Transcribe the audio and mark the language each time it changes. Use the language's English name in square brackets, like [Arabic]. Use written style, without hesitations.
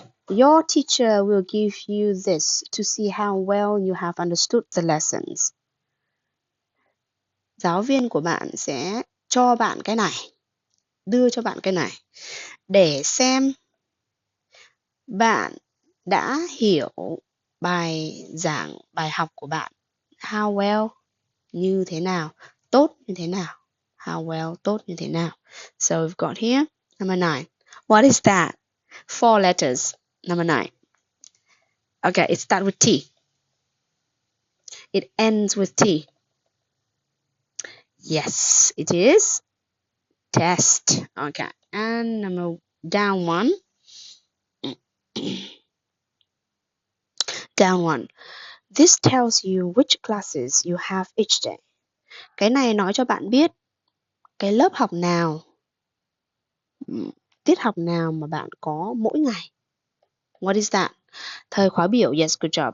[English] Your teacher will give you this to see how well you have understood the lessons. [Vietnamese] Giáo viên của bạn sẽ cho bạn cái này, đưa cho bạn cái này để xem bạn đã hiểu bài giảng, bài học của bạn. [English] How well, [Vietnamese] như thế nào, tốt như thế nào. [English] How well, [Vietnamese] tốt như thế nào. [English] So we've got here number 9. What is that? 4 letters. Number 9. Okay, it starts with T. It ends with T. Yes, it is test. Okay, and number down 1. Down 1. This tells you which classes you have each day. [Vietnamese] Cái này nói cho bạn biết cái lớp học nào, tiết học nào mà bạn có mỗi ngày. [English] What is that? [Vietnamese] Thời khóa biểu. [English] Yes, good job.